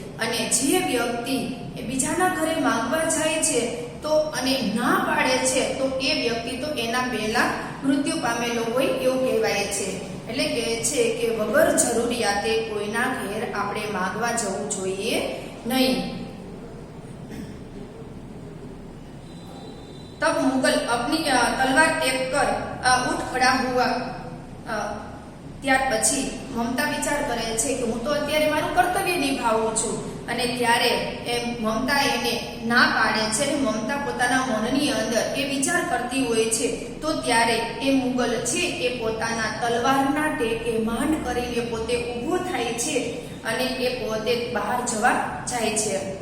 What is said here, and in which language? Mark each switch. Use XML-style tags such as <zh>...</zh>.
<gu>અને જે વ્યક્તિ એ બીજાના ઘરે માંગવા જાય છે તો અને ના પાડે છે તો એ વ્યક્તિ તો એના પહેલા મૃત્યુ પામેલો હોય એવું કહેવાય છે. એટલે કહે છે કે વગર જરૂરિયાતે કોઈના ઘેર આપણે માંગવા જવું જોઈએ નહીં.</gu> <hi>तब मुगल अपनी तलवार टेक कर उठ खड़ा हुआ</hi> <gu>ત્યાર પછી મમતા વિચાર કરે છે કે હું તો અત્યારે મારું કર્તવ્ય નિભાવું છું, અને ત્યારે મમતા એને ના પાડે છે અને મમતા પોતાના મનની અંદર એ વિચાર કરતી હોય છે. તો ત્યારે એ મુગલ છે એ પોતાના તલવારના ટેકે માંડ કરીને પોતે ઊભો થાય છે અને એ પોતે બહાર જવા જાય છે.</gu>